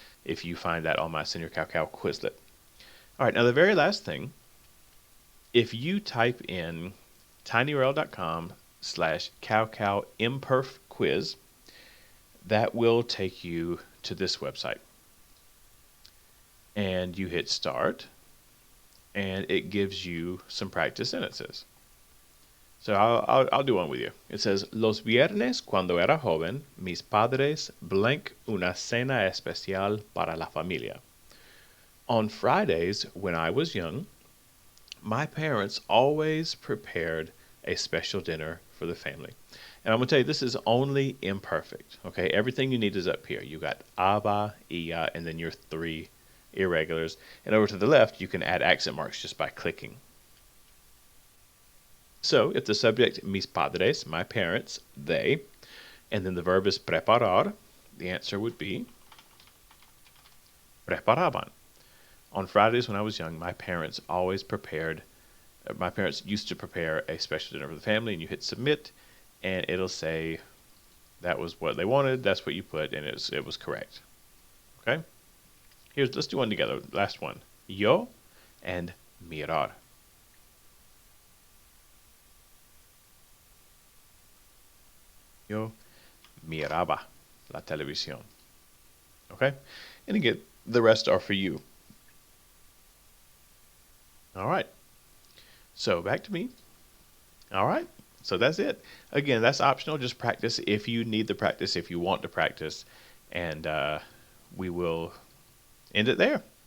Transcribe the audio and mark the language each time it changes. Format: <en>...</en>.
<en>If you find that on my Senior Cow Quizlet. All right, now the very last thing, if you type in tinyurl.com/cowcowimperfquiz, that will take you to this website. And you hit start, and it gives you some practice sentences. So I'll do one with you. It says,</en> <es>Los viernes cuando era joven, mis padres blank una cena especial para la familia.</es> <en>On Fridays, when I was young, my parents always prepared a special dinner for the family. And I'm going to tell you, this is only imperfect. Okay, everything you need is up here. You got aba, ia, and then your three irregulars. And over to the left, you can add accent marks just by clicking. So if the subject, mis padres, my parents, they, and then the verb is preparar, the answer would be preparaban. On Fridays when I was young, my parents used to prepare a special dinner for the family, and you hit submit, and it'll say that was what they wanted, that's what you put, and it was correct. Okay? Let's do one together. Last one. Yo and mirar.</en> <es>Yo miraba la televisión.</es> <en>Okay? And again, the rest are for you. All right. So back to me. All right. So that's it. Again, that's optional. Just practice if you need the practice, if you want to practice. And we will end it there.</en>